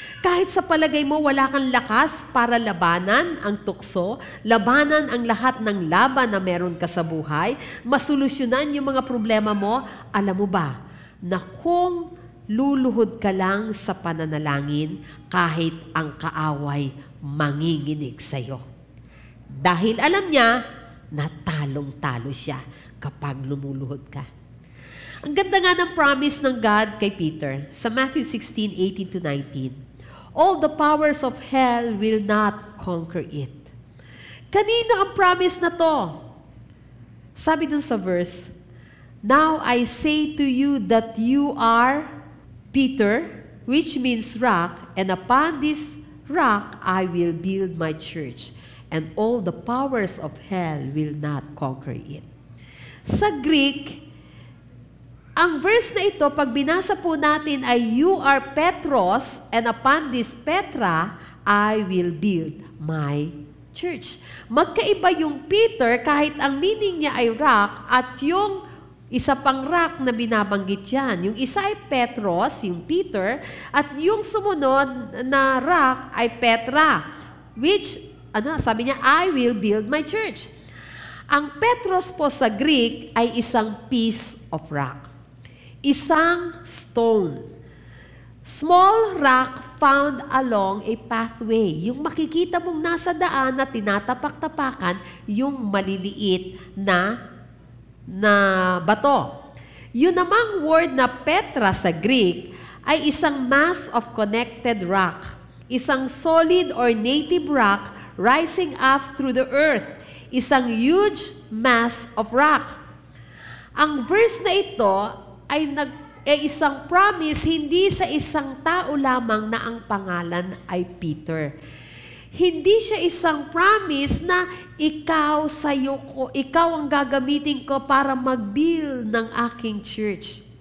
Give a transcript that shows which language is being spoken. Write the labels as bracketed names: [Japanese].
[Filipino] Kahit sa palagay mo, wala kang lakas para labanan ang tukso, labanan ang lahat ng laban na meron ka sa buhay, masolusyonan yung mga problema mo, alam mo ba, na kung luluhod ka lang sa pananalangin, kahit ang kaaway manginginig sa'yo. Dahil alam niya, na talong-talo siya kapag lumuluhod ka. Ang ganda nga ng promise ng God kay Peter sa Matthew 16:18-19. [English] All the powers of hell will not conquer it. [Filipino] Kanino ang promise na to? Sabi dun sa [English] verse, Now I say to you that you are Peter, which means rock, and upon this rock I will build my church, and all the powers of hell will not conquer it. [Filipino] Sa Greek, ang verse na ito, pag binasa po natin ay, [English] You are Petros, and upon this Petra, I will build my church. [Filipino] Magkaiba yung Peter, kahit ang meaning niya ay rock, at yung isa pang rock na binabanggit yan. Yung isa ay Petros, yung Peter, at yung sumunod na rock ay Petra, which, sabi niya, [English] I will build my church. [Filipino] Ang Petros po sa Greek ay isang [English] piece of rock. [Filipino] Isang stone. [English] Small rock found along a pathway. [Filipino] Yung makikita mong nasa daan na tinatapak-tapakan, yung maliliit na bato. Yun namang word na Petra sa Greek ay isang [English] mass of connected rock. Isang solid or native rock rising up through the earth. Isang huge mass of rock. [Filipino] Ang verse na ito ay isang promise hindi sa isang tao lamang na ang pangalan ay Peter. Hindi siya isang promise na ikaw ang gagamitin ko para mag-build ng aking church.